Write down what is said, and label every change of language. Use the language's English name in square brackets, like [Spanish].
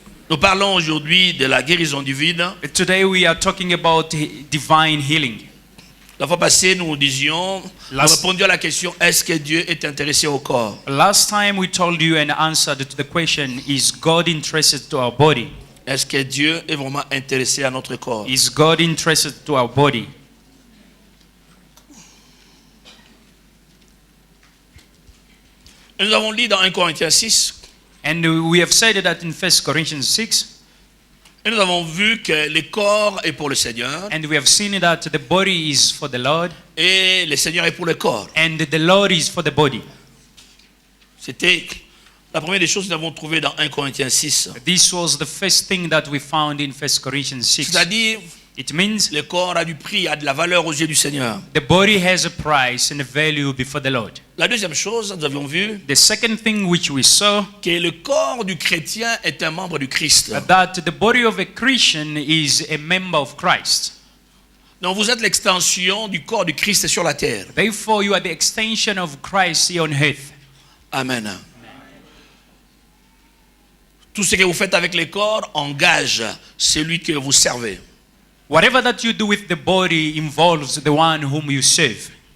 [French] Nous parlons aujourd'hui de la guérison divine. [English] Today we are talking about divine healing. [French] La fois passée, nous disions, nous répondions à la question, est-ce que Dieu est intéressé au corps? [English] Last time we told you and answered to the question, is God interested to our body? [French] Est-ce que Dieu est vraiment intéressé à notre corps? [English] Is God interested to our body? [French] Nous avons lu dans 1 Corinthiens 6. [English] And we have said that in 1 Corinthians 6. [French] Et nous avons vu que le corps est pour le Seigneur. [English] And we have seen that the body is for the Lord. [French] Et le Seigneur est pour le corps. [English] And the Lord is for the body. [French] C'était la première des choses que nous avons trouvées dans 1 Corinthiens 6. [English] This was the first thing that we found in 1 Corinthians 6. [French] C'est-à-dire, [English] it means [French] le corps a du prix, a de la valeur aux yeux du Seigneur. [English] The body has a price and a value before the Lord. [French] La deuxième chose, nous avions vu [English] the second thing which we saw [French] que le corps du chrétien est un membre du Christ. [English] That the body of a Christian is a member of Christ. [French] Donc vous êtes l'extension du corps du Christ sur la terre. [English] Therefore, you are the extension of Christ here on earth. Amen. [French] Tout ce que vous faites avec les corps engage celui que vous servez. [English] Whatever that you do with the body involves the one whom you serve.